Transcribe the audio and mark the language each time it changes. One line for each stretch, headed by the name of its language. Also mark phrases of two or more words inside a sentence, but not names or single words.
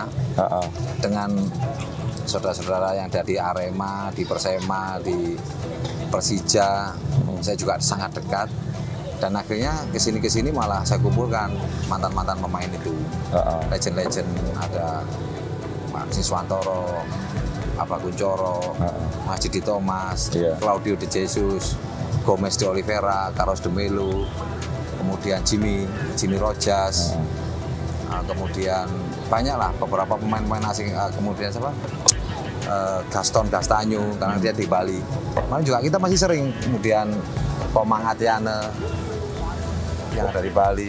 Indonesian: Dengan saudara-saudara yang dari Arema, di Persema, di Persija, saya juga sangat dekat. Dan akhirnya kesini malah saya kumpulkan mantan-mantan pemain itu, legend-legend, ada Pak Siswantoro, Abah Kuncoro, Majidi Thomas, Claudio De Jesus, Gomez de Oliveira, Carlos de Melo, kemudian Jimmy Rojas, kemudian banyaklah beberapa pemain-pemain asing, kemudian siapa? Gaston Castanyo, karena dia di Bali. Malah juga kita masih sering, kemudian Komang Atiane yang dari Bali.